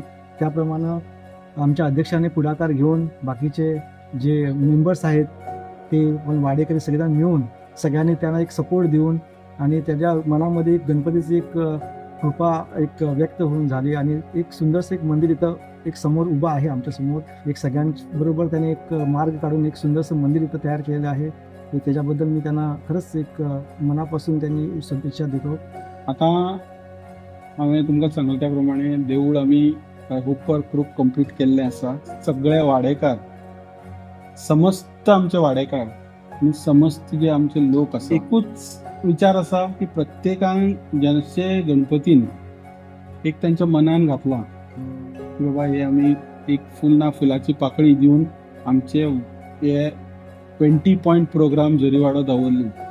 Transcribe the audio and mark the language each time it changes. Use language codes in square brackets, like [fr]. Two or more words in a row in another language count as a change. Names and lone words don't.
[mr] त्याप्रमाणे आमच्या अध्यक्षाने पुढाकार घेऊन बाकीचे जे मेंबर्स आहेत ते पण वाडेकरी सगळेजण मिळून सगळ्यांनी त्यांना एक सपोर्ट देऊन आणि त्याच्या मनामध्ये एक गणपतीची एक कृपा एक व्यक्त होऊन झाली आणि एक सुंदरसं एक मंदिर इथं एक समोर उभं आहे आमच्या समोर. एक सगळ्यांबरोबर त्याने एक मार्ग काढून एक सुंदरसं मंदिर इथं तयार केलेलं आहे. त्याच्याबद्दल मी त्यांना खरंच एक मनापासून त्यांनी शुभेच्छा देतो. [kok] आता हांवें तुमकां सांगले त्या प्रमाणे देवूळ आमी उपर खूब कंप्लीट केल्लें आसा. सगळे वाडेकार, समस्त आमचे वाडेकार आनी समस्त जे आमचे लोक आसा एकूच विचार आसा की प्रत्येकान जशे गणपतीन एक तांच्या मनान घातला की बाबा हे आमी एक फूल ना फुलाची पाकळी दिवन आमचे हे 20 [en] point program [kok] जरीवाडो दवरली.